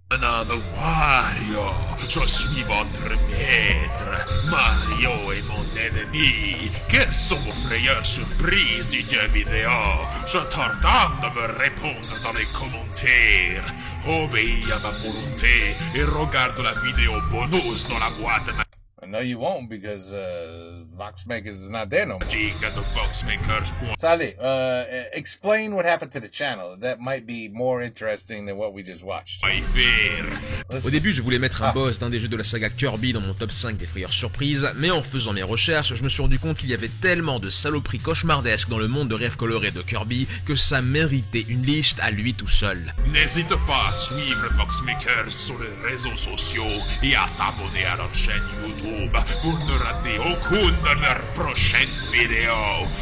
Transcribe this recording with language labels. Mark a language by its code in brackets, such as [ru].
[fr] Wario, je suis votre maître. Mario est mon ennemi. Quels sont vos frayeurs surprises du jeu vidéo? Je t'ordonne de me répondre dans les commentaires. Obéis à ma volonté et regarde la vidéo bonus dans la boîte. [en] No, you won't, because Voxmakers is not there no more. Voxmakers. Sally, explain what happened to the channel. That might be more interesting than what we just watched. [fr] Au début, je voulais mettre un boss d'un des jeux de la saga Kirby dans mon top 5 des frayeurs surprises, mais en faisant mes recherches, je me suis rendu compte qu'il y avait tellement de saloperies cauchemardesques dans le monde de rêves colorés de Kirby que ça méritait une liste à lui tout seul. N'hésite pas à suivre Voxmakers sur les réseaux sociaux et à t'abonner à leur chaîne YouTube pour ne rater aucune de leurs prochaines vidéos.